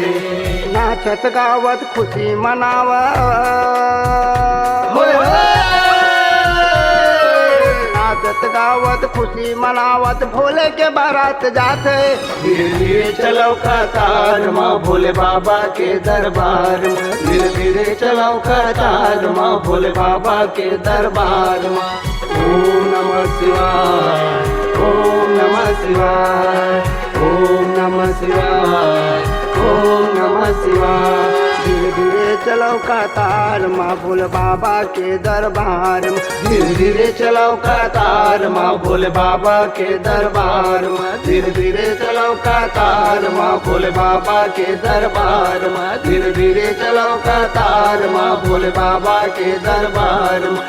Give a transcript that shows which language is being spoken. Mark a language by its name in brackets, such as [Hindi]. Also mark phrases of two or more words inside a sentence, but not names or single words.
[Hindi] नाचत गावत खुशी मनावा, नाचत गावत खुशी मनावत भोले के बारात जाते। धीरे धीरे चलो कतार माँ भोले बाबा के दरबार में, धीरे धीरे चलो कतार माँ भोले बाबा के दरबार में। [Sanskrit] ओम नमः शिवाय, ओम नमः शिवाय, ओम नमः शिवाय, ओम नमः शिवाय। [Hindi] धीरे धीरे चलो कतार माँ भोले बाबा के दरबार में, धीरे धीरे चलो कतार माँ भोले बाबा के दरबार में। धीरे धीरे चलो कतार माँ भोले बाबा के दरबार में, धीरे धीरे चलो कतार माँ भोले बाबा के दरबार में।